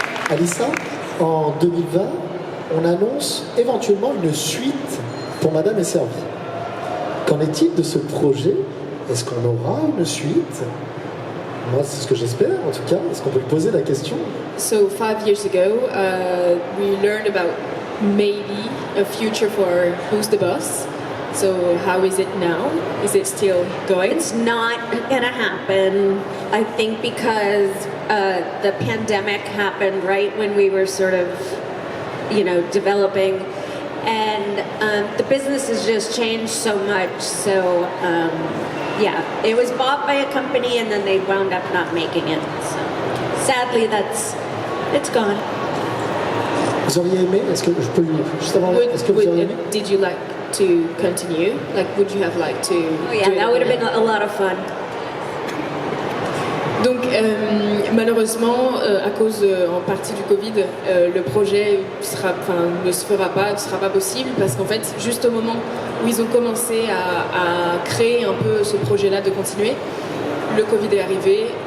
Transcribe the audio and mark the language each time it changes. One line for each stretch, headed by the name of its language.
French: Alissa, en 2020, on annonce éventuellement une suite pour Madame est servie. Qu'en est-il de ce projet? Est-ce qu'on aura une suite? Moi, c'est ce que j'espère, en tout cas. Est-ce qu'on peut lui poser la question?
English: So 5 years ago, we learned about maybe a future for Who's the Boss. So how is it now? Is it still going? It's not gonna happen, I think, because the pandemic happened right when we were sort of, developing, and the business has just changed so much. So yeah, it was bought by a company and then they wound up not making it. So sadly, it's gone.
French: Vous auriez aimé? Est-ce que je peux juste avant? Est-ce que vous auriez aimé?
English: Did you like to continue? Like, would you have liked to? Oh yeah, that would have been a lot of fun.
French: Donc malheureusement, à cause en partie du Covid, le projet ne se fera pas, ne sera pas possible, parce qu'en fait, juste au moment où ils ont commencé à créer un peu ce projet-là de continuer, le Covid est arrivé.